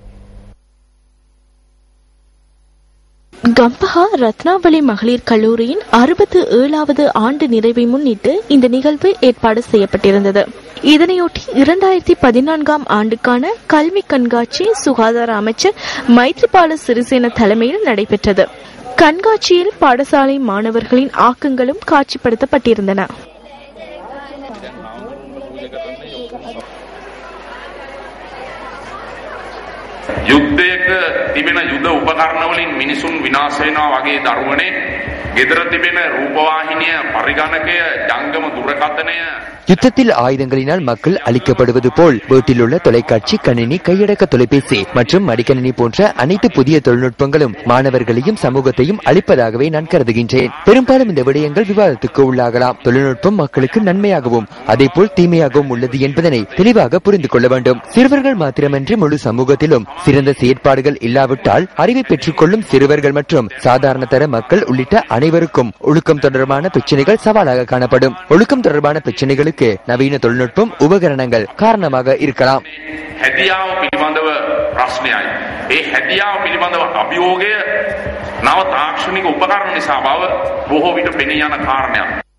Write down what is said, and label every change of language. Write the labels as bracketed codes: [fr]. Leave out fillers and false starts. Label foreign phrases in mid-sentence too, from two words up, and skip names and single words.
[ta] கம்பஹா ரத்னாவலி மகளிர் கல்லூரியின் 67வது ஆண்டு நிறைவை முன்னிட்டு இந்த நிகழ்வு ஏற்பாடு செய்யப்பட்டிருந்தது. இதனையொட்டி 2014ஆம் ஆண்டுக்கான கல்வி கண்காட்சி சுகாதார அமைச்சர் மைத்ரிபால சிறிசேன தலைமையில் நடைபெற்றது. கண்காட்சியில் பாடசாலை மாணவர்களின் ஆக்கங்களும் காட்சிப்படுத்தப்பட்டிருந்தன. [si] යුද්ධයක තිබෙන යුද උපකරණවලින් මිනිසුන් විනාශ වෙනවා වගේ දරුවනේ ගෙදර තිබෙන රූපවාහිනිය පරිගණකය ජංගම දුරකථනය [ta] யுத்தத்தில் ஆயுதங்களினால் மக்கள் அளிக்கப்படுவது போல் வீட்டிலுள்ள தொலைக்காட்சி, கணினி, கையடக்க தொலைபேசி மற்றும் மடிக்கணினி போன்ற அனைத்து புதிய தொழில்நுட்பங்களும் மாணவர்களையும் சமூகத்தையும் அளிப்பதாகவே நான் கருதுகின்றேன். பெரும்பாலும் இந்த விடயங்கள் விவாதத்துக்கு உள்ளாகலாம். தொழில்நுட்பம் மக்களுக்கு நன்மையாகவும் அதேபோல் தீமையாகவும் உள்ளது என்பதனை தெளிவாக புரிந்து கொள்ள வேண்டும். சிறுவர்கள் மாத்திரமன்றி முழு சமூகத்திலும் சிறந்த செயற்பாடுகள் இல்லாவிட்டால் அறிவை பெற்றுக் கொள்ளும் சிறுவர்கள் மற்றும் சாதாரண தர மக்கள் உள்ளிட்ட அனைவருக்கும் ஒழுக்கம் தொடர்பான பிரச்சனைகள் சவாலாக காணப்படும். ஒழுக்கம் தொடர்பான பிரச்சனைகளுக்கு நவீன தொழில்நுட்பம் உபகரணங்கள் காரணமாக இருக்கலாம். [si] හැදියාව පිළිබඳව ප්‍රශ්නයයි. ඒ හැදියාව පිළිබඳව අභියෝගය නව තාක්ෂණික උපකරණ නිසා බව බොහෝ විට පෙනී යන කාරණයක්.